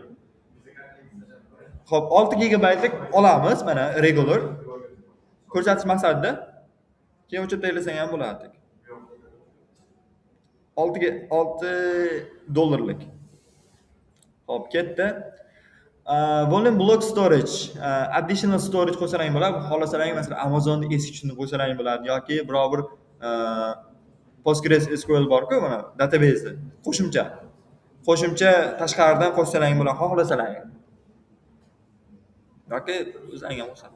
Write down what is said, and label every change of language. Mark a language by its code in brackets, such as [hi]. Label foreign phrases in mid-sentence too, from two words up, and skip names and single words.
[uz] Xo'p, 6 gigabaytlik olamiz, mana regular. Ko'rsatish maqsadida keyin o'chirib tashlasang ham bo'ladi. $6. Xo'p, ketdi. [en] Volume block storage, additional storage [uz] qo'shsalaring bo'ladi. Xohlasalaring masalan Amazonda eski qo'shsalaring bo'ladi yoki biror bir PostgreSQL bor-ku, mana database qo'shimcha tashqaridan qo'shsalaring bo'ladi, xohlasalaring. Yoki o'zlaringga o'xshab.